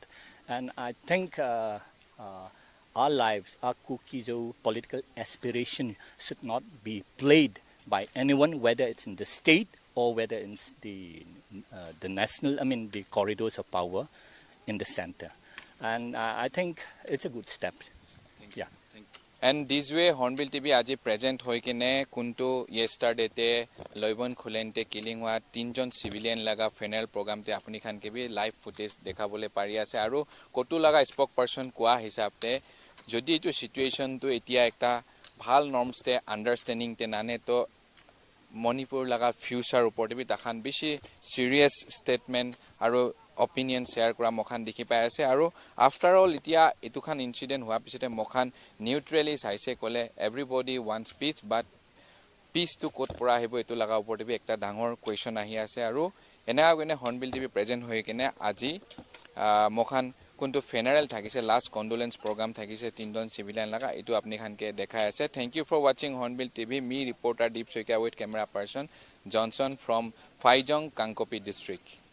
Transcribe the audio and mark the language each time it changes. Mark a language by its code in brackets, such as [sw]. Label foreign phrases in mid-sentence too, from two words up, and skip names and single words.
[en] And I think our lives, our Kuki-Zo political aspiration should not be played by anyone, whether it's in the state or whether it's the national, the corridors of power in the center. And I think it's a good step. Yeah. [nag] And this way, Hornbill TV aji present hoi kine kuntu yesterday te Loibol Khullen te killing wa 3 jon civilian laga [en] funeral program [nag] te apuni khan ke bi [en] live footage [nag] dekhabole pari ase aru kotu laga spokesperson koa hisab te jodi etu situation to etia ekta bhal norms te understanding te nane to Manipur laga future upor bi takhan bishi [en] serious statement [nag] aru [en] opinion share [nag] kora mokhan dikhi pai ase aru [en] after all [nag] itia etu khan incident hua pisote mokhan neutrally saise kole [en] everybody wants peace, but peace [nag] to kot pora hebo etu laga upor bi ekta dangor question ahi ase aru ena gone Hornbill TV present hoy kene aji mokhan kuntu funeral thakise [en] last condolence program [nag] thakise 3 jon civilian laga etu apni khan ke dekhai ase. [en] Thank you for watching Hornbill TV. Me reporter Deep Soikia with camera person Johnson from Phaijon, Kangkopi district.